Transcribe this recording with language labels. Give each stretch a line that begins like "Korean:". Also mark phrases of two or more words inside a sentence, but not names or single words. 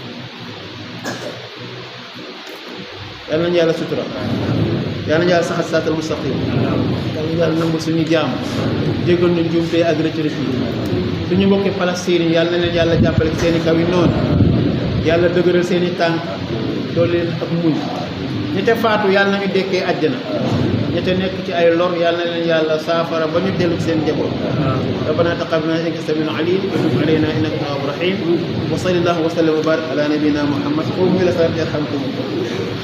Wolof: yal nañu yàlla sutura, yal nañu yàlla saxal
Arabic: الصراط المستقيم,
Wolof: yal nañu yàlla nangu suñu jaam, jéggal ñu njuumte ak rëcc rëcc yi. suñu mbokki Palestine yi yal na leen yàlla jàppale ci seen i kaw yi noonu, yàlla dëgëral seen i tànk, doole leen ak muñ. ñi te faatu yal nañu dekkee àjjana, ñette nekk ci ay lor yàlla na leen yàlla saafara ba ñu dellu ci seen njaboot.
Arabic: ربنا تقبل منا إنك السميع العليم وتب علينا إنك التواب الرحيم وصلى الله وسلم وبارك على نبينا محمد. قوموا إلى الصلاة يرحمكم الله.